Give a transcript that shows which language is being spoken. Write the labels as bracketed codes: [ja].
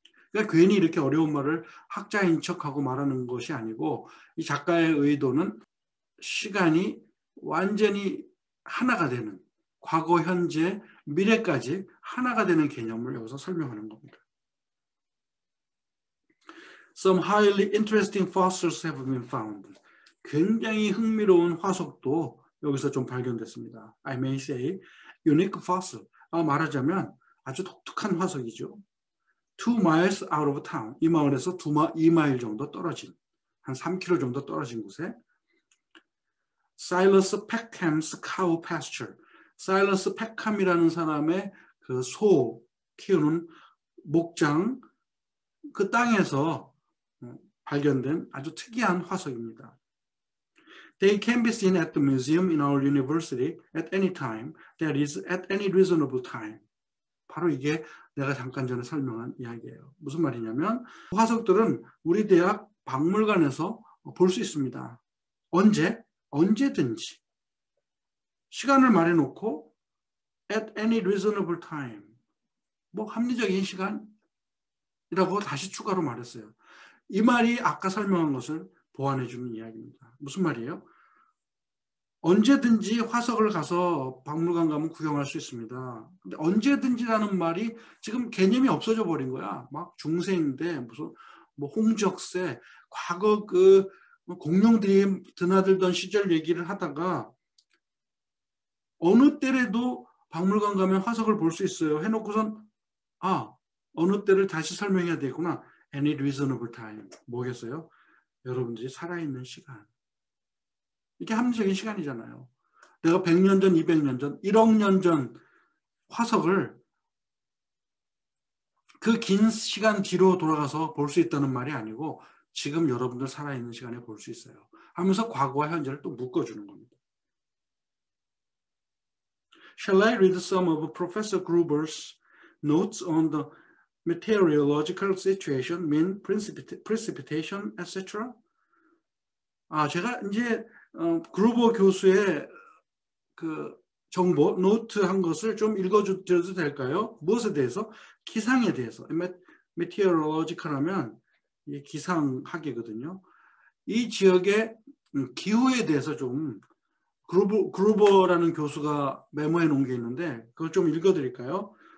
[ko] 그러니까 괜히 이렇게 어려운 말을 학자인 척하고 말하는 것이 아니고 이 작가의 의도는 시간이 완전히 하나가 되는 과거, 현재, 미래까지 하나가 되는 개념을 여기서 설명하는 겁니다. [en] Some highly interesting fossils have been found. [ko] 굉장히 흥미로운 화석도 여기서 좀 발견됐습니다. [en] I may say unique fossil. [ko] 말하자면 아주 독특한 화석이죠. [en] 2 miles out of town. [ko] 이 마을에서 2마일 정도 떨어진, 한 3km 정도 떨어진 곳에 Silas Peckham's [en] cow pasture. [ko] 사일러스 팩함이라는 사람의 그 소 키우는 목장 그 땅에서 발견된 아주 특이한 화석입니다. [en] They can be seen at the museum in our university at any time. That is, at any reasonable time. [ko] 바로 이게 내가 잠깐 전에 설명한 이야기예요. 무슨 말이냐면 화석들은 우리 대학 박물관에서 볼 수 있습니다. 언제? 언제든지. 시간을 말해놓고 [en] at any reasonable time. [ko] 뭐 합리적인 시간이라고 다시 추가로 말했어요. 이 말이 아까 설명한 것을 보완해 주는 이야기입니다. 무슨 말이에요? 언제든지 화석을 가서 박물관 가면 구경할 수 있습니다. 근데 언제든지라는 말이 지금 개념이 없어져 버린 거야. 막 중세인데 무슨 뭐 홍적세 과거 그 공룡들이 드나들던 시절 얘기를 하다가 어느 때라도 박물관 가면 화석을 볼 수 있어요. 해놓고선 어느 때를 다시 설명해야 되구나. [en] Any reasonable time. [ko] 뭐겠어요? 여러분들이 살아있는 시간. 이게 합리적인 시간이잖아요. 내가 100년 전, 200년 전, 1억 년 전 화석을 그 긴 시간 뒤로 돌아가서 볼 수 있다는 말이 아니고 지금 여러분들 살아있는 시간에 볼 수 있어요. 하면서 과거와 현재를 또 묶어주는 겁니다. [en] Shall I read some of Professor Gruber's notes on the meteorological situation, mean precipitation, etc.? [ko] 제가 이제 그루버 교수의 그 정보, 노트 한 것을 좀 읽어줘도 될까요? 무엇에 대해서? 기상에 대해서. meteorological 하면 기상학이거든요. 이 지역의 기후에 대해서 좀 그루버라는 교수가 메모해 놓은 게 있는데 그걸 좀 읽어드릴까요?